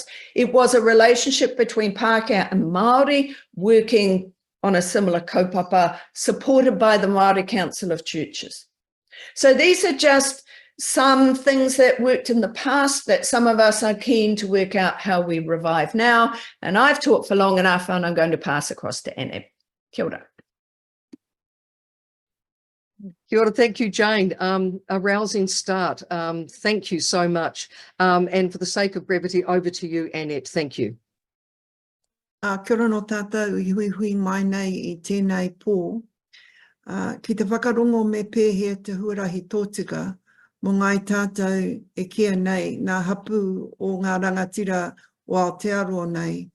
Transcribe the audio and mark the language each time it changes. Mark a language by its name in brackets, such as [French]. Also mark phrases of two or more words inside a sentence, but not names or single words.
[English] It was a relationship between Pākehā and Māori working on a similar kaupapa, supported by the Māori Council of Churches. So these are just some things that worked in the past that some of us are keen to work out how we revive now. And I've talked for long enough, and I'm going to pass across to Anab. [Māori] Kia ora. Kia ora, [English] thank you, Jane. A rousing start. Thank you so much. And for the sake of brevity, over to you, Annette. Thank you. [Māori] Kia ora no tātou I hui mai nei I tēnei pō. Ki te whakarongo me pēhea te huarahi tōtika, mō ngai tātou e kia nei ngā hapu o ngā rangatira o Aotearoa nei.